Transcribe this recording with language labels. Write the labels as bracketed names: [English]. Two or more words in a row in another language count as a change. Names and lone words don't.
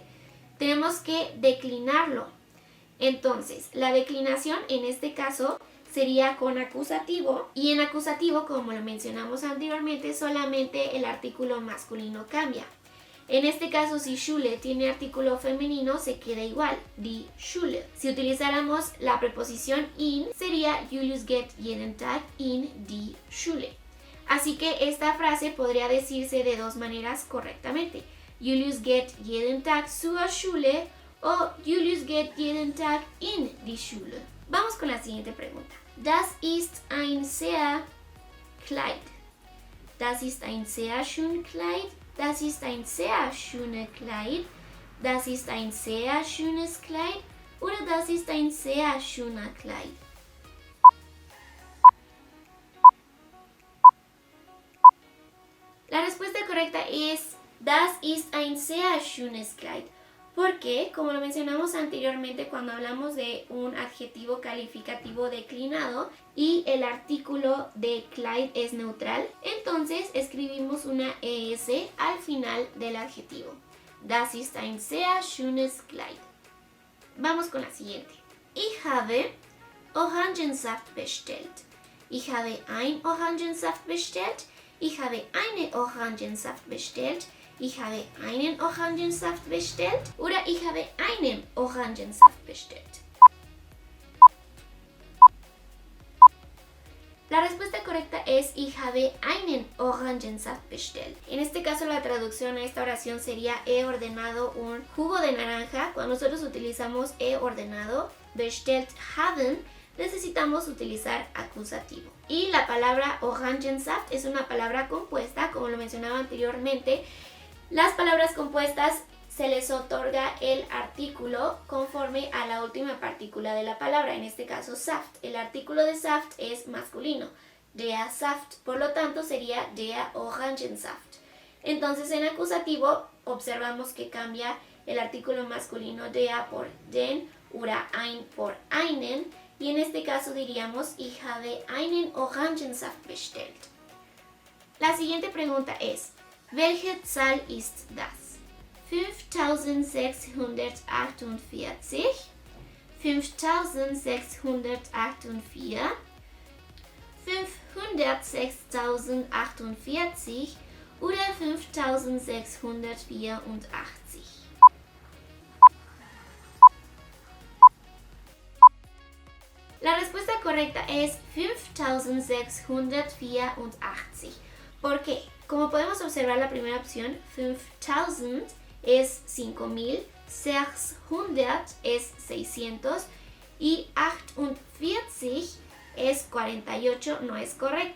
[Spanish] Tenemos que declinarlo. Entonces, la declinación en este caso sería con acusativo, y en acusativo, como lo mencionamos anteriormente, solamente el artículo masculino cambia. En este caso, si Schule tiene artículo femenino, se queda igual, [German] die Schule. [Spanish] Si utilizáramos la preposición in, sería [German] Julius geht jeden Tag in die Schule. [Spanish] Así que esta frase podría decirse de dos maneras correctamente. [German] Julius geht jeden Tag zur Schule o Julius geht jeden Tag in die Schule. [Spanish] Vamos con la siguiente pregunta. [German] Das ist ein sehr Kleid. Das ist ein sehr schönes Kleid. Das ist ein sehr schönes Kleid. Das ist ein sehr schönes Kleid. Oder das ist ein sehr schöner Kleid. [Spanish] La respuesta correcta es [German] Das ist ein sehr schönes Kleid. [Spanish] Porque, como lo mencionamos anteriormente cuando hablamos de un adjetivo calificativo declinado y el artículo de Kleid es neutral, entonces escribimos una ES al final del adjetivo. [German] Das ist ein sehr schönes Kleid. [Spanish] Vamos con la siguiente. [German] Ich habe Orangensaft bestellt. Ich habe ein Orangensaft bestellt. Ich habe eine Orangensaft bestellt. Ich habe einen Orangensaft bestellt oder ich habe einen Orangensaft bestellt. [Spanish] La respuesta correcta es [German] Ich habe einen Orangensaft bestellt. [Spanish] En este caso la traducción a esta oración sería he ordenado un jugo de naranja. Cuando nosotros utilizamos he ordenado, [German] bestellt haben, [Spanish] necesitamos utilizar acusativo. Y la palabra Orangensaft es una palabra compuesta, como lo mencionaba anteriormente. Las palabras compuestas se les otorga el artículo conforme a la última partícula de la palabra, en este caso Saft. El artículo de Saft es masculino, [German] der Saft, [Spanish] por lo tanto sería [German] der Orangensaft. [Spanish] Entonces en acusativo observamos que cambia el artículo masculino der por [German] den, oder ein [Spanish] por einen, y en este caso diríamos [German] Ich habe einen Orangensaft bestellt. [Spanish] La siguiente pregunta es [German] Welche Zahl ist das? 5648, 5648, 506.048 oder 5684. [Spanish] La respuesta correcta es 5684. ¿Por qué? Como podemos observar la primera opción, 5000 es 5000, 600 es 600 y 48 es 48, no es correcta.